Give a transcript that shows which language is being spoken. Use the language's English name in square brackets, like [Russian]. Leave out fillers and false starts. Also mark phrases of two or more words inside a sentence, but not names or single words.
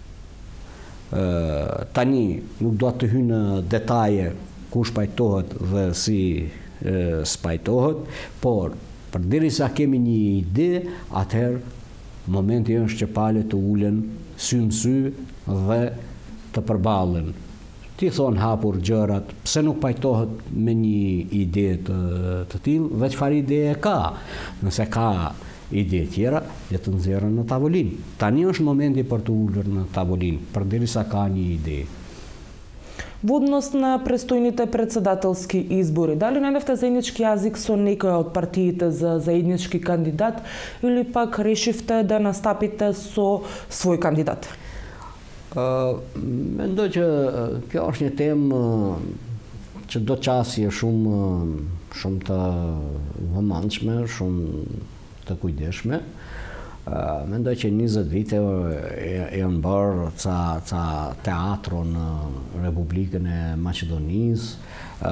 [Albanian] Tani nuk do të hyj në detaje kush pajtohet dhe si spajtohet, por përderisa kemi një ide, atëherë momenti është që palët të ulen sy në sy dhe të përballen. Ti thonë hapur gjërat, pse nuk pajtohet me një ide të tillë dhe çfarë ide e ka? Nëse ka ide tjera, le të nxjerrën në tavolinë. Tani është momenti për të ulur në tavolinë, përderisa ka një ide. [Macedonian] Во однос на престојните председателски избори, дали најдевте заеднички јазик со некој од партиите за заеднички кандидат или пак решивте да настапите со свој кандидат? [Albanian] Mendoj që kjo është një temë që do qasje shumë të vëmendshme, shumë të kujdesshme. Mendoj që 20 vite janë bërë ca teatro në Republikën e Maqedonisë.